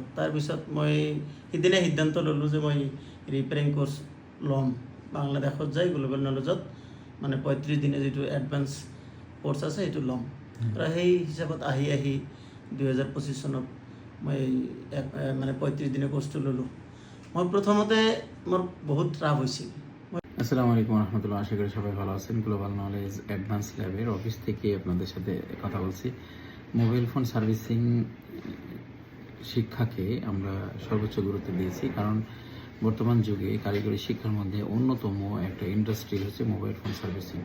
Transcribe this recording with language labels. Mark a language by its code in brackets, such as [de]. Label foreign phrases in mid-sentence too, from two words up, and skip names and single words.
[as] তাৰপিছত মই সিদিনাই সিদ্ধান্ত ল'লোঁ যে মই [en] repairing course [as] ল'ম, বাংলাদেশত যাই গ্ল'বেল নলেজত মানে 35 দিনীয়া যিটো [en] advance course [as] আছে সেইটো ল'ম। আৰু সেই হিচাপত আহি 2025 চনত মই মানে 35 দিনীয়া কোৰ্চটো ল'লোঁ। মই প্ৰথমতে মোৰ বহুত ট্ৰাফ হৈছিল। [ar] السلام عليكم رحمة الله, [bn] আশা করি সবাই ভালো আছেন। গ্লোবাল নলেজ অ্যাডভান্স ল্যাবের অফিস থেকে আপনাদের সাথে কথা বলছি। [en] mobile phone servicing [bn] শিক্ষাকে আমরা সর্বোচ্চ গুরুত্ব দিয়েছি, কারণ বর্তমান যুগে কারিগরি শিক্ষার মধ্যে অন্যতম একটা ইন্ডাস্ট্রি হচ্ছে [en] mobile phone servicing.